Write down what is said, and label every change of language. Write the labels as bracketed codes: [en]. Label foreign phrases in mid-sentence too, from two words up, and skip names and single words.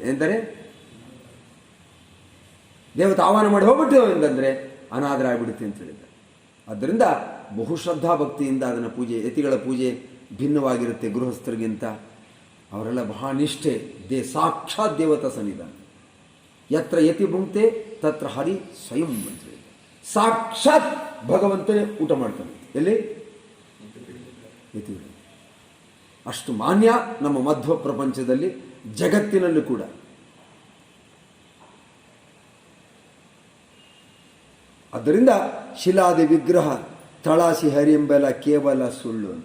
[kn] ಎಂದರೆ ದೇವತೆ ಆಹ್ವಾನ ಮಾಡಿ ಹೋಗ್ಬಿಟ್ಟು ಅಂತಂದ್ರೆ ಅನಾದರ ಆಗಿಬಿಡುತ್ತೆ ಅಂತ ಹೇಳಿದ್ದಾರೆ. ಆದ್ದರಿಂದ ಬಹುಶ್ರದ್ಧಾ ಭಕ್ತಿಯಿಂದ ಅದನ್ನು ಪೂಜೆ, ಯತಿಗಳ ಪೂಜೆ ಭಿನ್ನವಾಗಿರುತ್ತೆ ಗೃಹಸ್ಥರಿಗಿಂತ. ಅವರೆಲ್ಲ ಬಹಳ ನಿಷ್ಠೆ, ಸಾಕ್ಷಾತ್ ದೇವತಾ ಸನ್ನಿಧಾನ. [sa] ಯತ್ರ ಯತಿ ಭುಂಕ್ತೆ ತತ್ರ ಹರಿ ಸ್ವಯಂ [kn] ಅಂತ ಹೇಳಿದ್ದಾರೆ. ಸಾಕ್ಷಾತ್ ಭಗವಂತನೇ ಊಟ ಮಾಡ್ತಾನೆ ಎಲ್ಲಿ? ಯತಿಗಳು. ಅಷ್ಟು ಮಾನ್ಯ ನಮ್ಮ ಮಧ್ವ ಪ್ರಪಂಚದಲ್ಲಿ, ಜಗತ್ತಿನಲ್ಲೂ ಕೂಡ. ಆದ್ದರಿಂದ ಶಿಲಾದಿ ವಿಗ್ರಹ ತಳಾಸಿ ಹರಿಯೆಂಬೆಲ್ಲ ಕೇವಲ ಸುಳ್ಳು ಅಂತ.